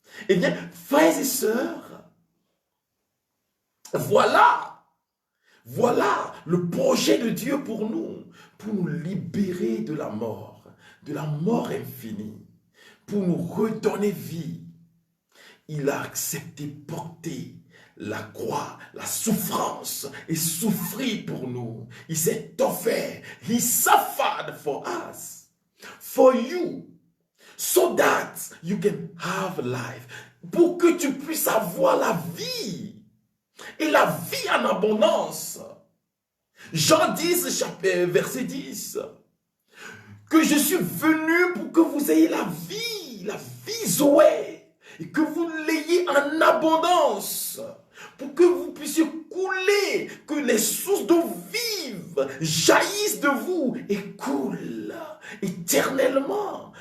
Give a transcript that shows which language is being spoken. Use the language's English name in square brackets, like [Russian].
[French] Eh bien, frères et sœurs, voilà le projet de Dieu pour nous libérer de la mort infinie, pour nous redonner vie. Il a accepté porter la croix, la souffrance et souffrir pour nous. Il s'est offert. [English] He suffered for us, for you, so that you can have life. [French] Pour que tu puisses avoir la vie. Et la vie en abondance. Jean 10, verset 10. Que je suis venu pour que vous ayez la vie Zoé, et que vous l'ayez en abondance, pour que vous puissiez couler, que les sources d'eau vive jaillissent de vous et coulent éternellement.